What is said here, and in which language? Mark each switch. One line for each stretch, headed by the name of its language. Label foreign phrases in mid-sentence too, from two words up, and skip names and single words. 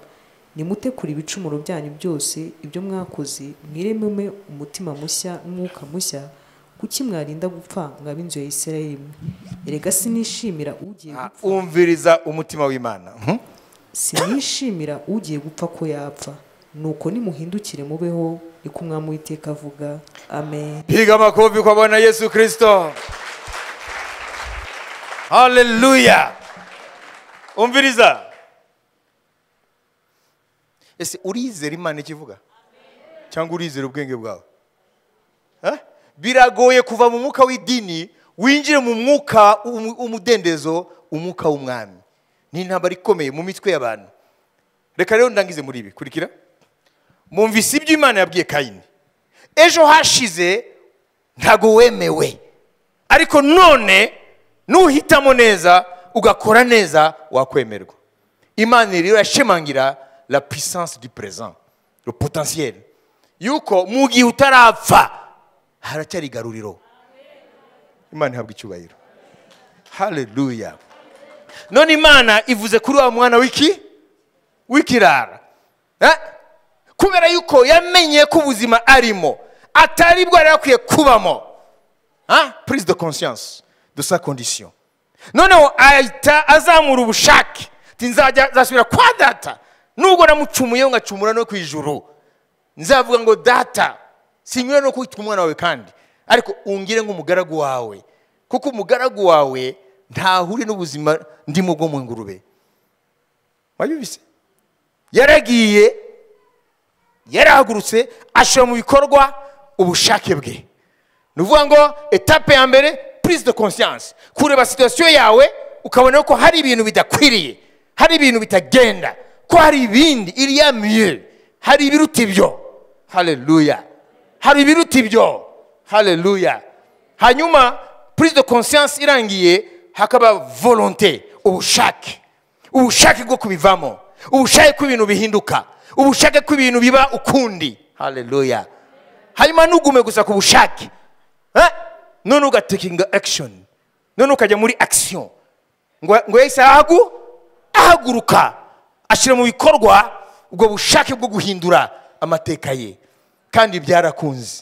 Kinyarwanda: Nimute kuri ibicumuro byanyu byose ibyo mwakoze, mwirememe umutima mushya n'umwuka mushya. Kuki mwarinda gupfa mwab'inzu ya Isiraheli mwe? Erega sinishimira ugiye gupfa. Umviriza umutima w'Imana. Sinishimira ugiye gupfa ko yapfa. Nuko nimuhindukire mubeho, niko Umwami Uwiteka avuga. Amen.
Swahili: Piga makofi kwa Bwana Yesu Kristo. Haleluya.
Kinyarwanda: Umviriza. Ese urizera Imana ikivuga? Cyangwa urizera ubwenge bwawe? Biragoye kuva mu mwuka w'idini winjire mu mwuka umudendezo, umwuka w'Umwami. Ni intambara ikomeye mu mitwe y'abantu. Reka rero ndangize muri ibi kurikira. Mumvise ibyo Imana yabwiye Kayini. Ejo hashize ntago wemewe, ariko none nuhitamo neza ugakora neza wakwemerwa. Imana rero yashimangira
French: la puissance du présent, le potentiel.
Kinyarwanda: Yuko mu gihe utarapfa haracyari garuriro. Imana ihabwa icyubahiro. Haleluya. None Imana ivuze kuri wa mwana w'ikirara. Kubera yuko yamenye ko ubuzima arimo atari bwo yari akwiye kubamo.
French: Prise de conscience de sa condition.
Kinyarwanda: Noneho ahita azamura ubushake. Tinzajya zasubira kwa data. Nubwo namucumuye ngacumura no kwijuru. Nzavuga ngo data, sinyura no kwitwa umwana wawe kandi, ariko ungire nk'umugaragu wawe. Kuko umugaragu wawe ntahuri n'ubuzima ndimo bwo mu ngurube. Wabibise? Yaragiye, yarahagurutse ashira mu bikorwa ubushake bwe. Nuvuga ngo etape ya mbere,
French: prise de conscience.
Kinyarwanda: Kureba situation yawe ukabona ko hari ibintu bidakwiriye, hari ibintu bitagenda, ko hari ibindi iriya mieux, hari ibiruta ibyo. Haleluya. Hari ibiruta ibyo. Haleluya. Hanyuma
French: prise de conscience
Kinyarwanda: irangiye, hakaba volonté, ubushake bwo kubivamo, ubushake ko ibintu bihinduka, ubushake ko ibintu biba ukundi. Haleluya. Hanyuma nugume gusa ku bushake, none ugatekinga action, none ukajya muri action, ngo yahise ahaguruka ashyira mu bikorwa ubwo bushake bwo guhindura amateka ye, kandi byarakunze.